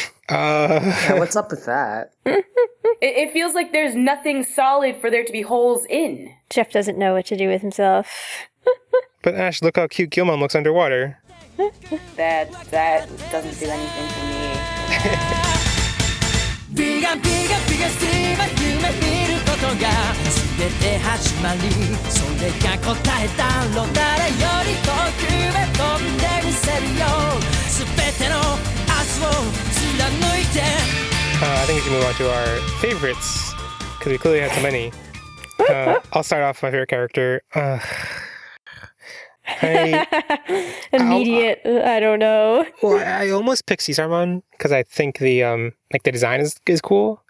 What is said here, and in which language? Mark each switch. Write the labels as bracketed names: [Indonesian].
[English] Yeah, what's up with that? It feels like there's nothing solid for there to be holes in. Jeff doesn't know what to do with himself. But Ash, look how cute Gilmon looks underwater. That doesn't do anything for me. [Japanese] ビガビガビガスティーは夢見ることが全て始まりそれが答えだろう誰より遠くへ飛んでみせるよ全ての明日を貫いて [English] I think we should move on to our favorites, because we clearly had so many. I'll start off with my favorite character. Immediate. I don't know. Well, I almost picked Caesarmon because I think the design is cool.